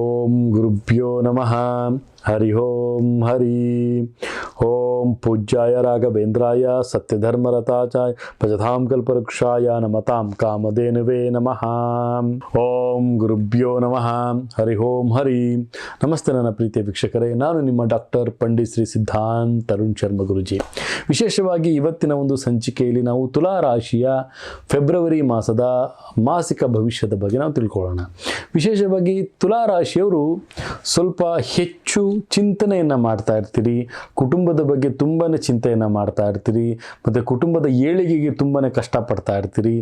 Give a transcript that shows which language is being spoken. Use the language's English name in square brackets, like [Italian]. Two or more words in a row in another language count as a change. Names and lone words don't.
[Sanskrit] ಓಂ ಗುರುಭ್ಯೋ ನಮಃ. ಹರಿ ಓಂ ಹರಿ ಓಂ ಪೂಜ್ಯಾಯ ರಾಘವೇಂದ್ರಾಯ ಸತ್ಯಧರ್ಮರತಾಚಾಯ ಭಜತಾಂ ಕಲ್ಪವೃಕ್ಷಾಯ ನಮತಾಂ ಕಾಮಧೇನವೇ ನಮಃ. ಓಂ ಗುರುಭ್ಯೋ ನಮಃ. ಹರಿ ಓಂ ಹರಿ. [Kannada] ನಮಸ್ತೆ ನನ್ನ ಪ್ರೀತಿಯ ವೀಕ್ಷಕರೇ, ನಾನು ನಿಮ್ಮ ಡಾಕ್ಟರ್ ಪಂಡಿತ್ ಶ್ರೀ ಸಿದ್ಧಾಂತ್ ತರುಣ್ ಶರ್ಮ ಗುರುಜಿ. ವಿಶೇಷವಾಗಿ ಇವತ್ತಿನ ಒಂದು ಸಂಚಿಕೆಯಲ್ಲಿ ನಾವು ತುಲಾ ರಾಶಿಯ ಫೆಬ್ರವರಿ ಮಾಸದ ಮಾಸಿಕ ಭವಿಷ್ಯದ ಬಗ್ಗೆ ನಾವು ತಿಳ್ಕೊಳ್ಳೋಣ. ವಿಶೇಷವಾಗಿ ತುಲಾ ರಾಶಿಯವರು ಸ್ವಲ್ಪ ಹೆಚ್ಚು ಚಿಂತನೆಯನ್ನು ಮಾಡ್ತಾ ಇರ್ತೀರಿ, ಕುಟುಂಬದ ಬಗ್ಗೆ ತುಂಬಾ ಚಿಂತೆಯನ್ನು ಮಾಡ್ತಾ ಇರ್ತೀರಿ, ಮತ್ತು ಕುಟುಂಬದ ಏಳಿಗೆಗೆ ತುಂಬಾ ಕಷ್ಟಪಡ್ತಾ ಇರ್ತೀರಿ.